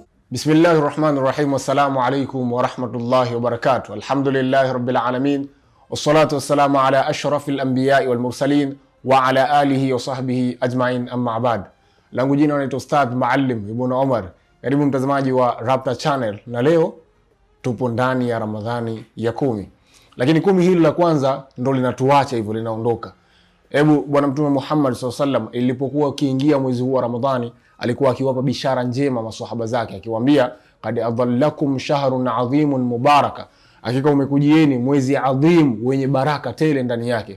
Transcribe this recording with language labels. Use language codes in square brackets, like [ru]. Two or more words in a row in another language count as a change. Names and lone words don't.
[ar] بسم الله الرحمن الرحيم. السلام عليكم ورحمة الله وبركاته. الحمد لله رب العالمين. والصلاة والسلام على أشرف الأنبياء والمرسلين وعلى آله وصحبه أجمعين، أما بعد. [sw] Langu jina naitwa Ustadh Maalim Ibn Omar. Karibu mtazamaji wa Rapta Channel, na leo tupo ndani ya Ramadhani ya 10. Lakini 10 hili la kwanza ndo linatuacha hivyo, linaondoka. Hebu Bwana Mtume Muhammad [ar] صلى الله عليه وسلم [sw] ilipokuwa ukiingia mwezi huu wa Ramadhani, alikuwa akiwapa bishara njema maswahaba zake, akiwaambia [ar] قد أظلكم شهر عظيم مبارك, [sw] hakika umekujieni mwezi adhim wenye baraka tele ndani yake.